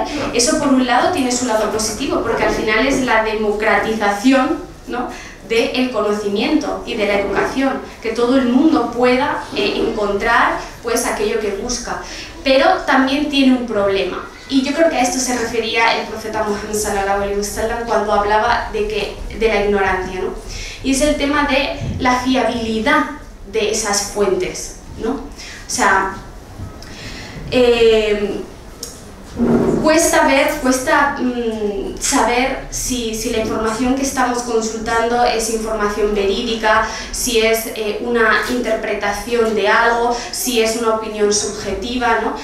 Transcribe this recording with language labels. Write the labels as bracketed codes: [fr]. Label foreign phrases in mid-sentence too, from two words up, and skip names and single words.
[es] Eso por un lado tiene su lado positivo, porque al final es la democratización, ¿no? Del conocimiento y de la educación, que todo el mundo pueda encontrar pues aquello que busca. Pero también tiene un problema, Y yo creo que a esto se refería el profeta Muhammad [ar] صلى الله عليه وسلم [es] cuando hablaba de la ignorancia, ¿no? Y es el tema de la fiabilidad de esas fuentes, ¿no? O sea, cuesta saber si la información que estamos consultando es información verídica, si es una interpretación de algo, si es una opinión subjetiva, ¿no?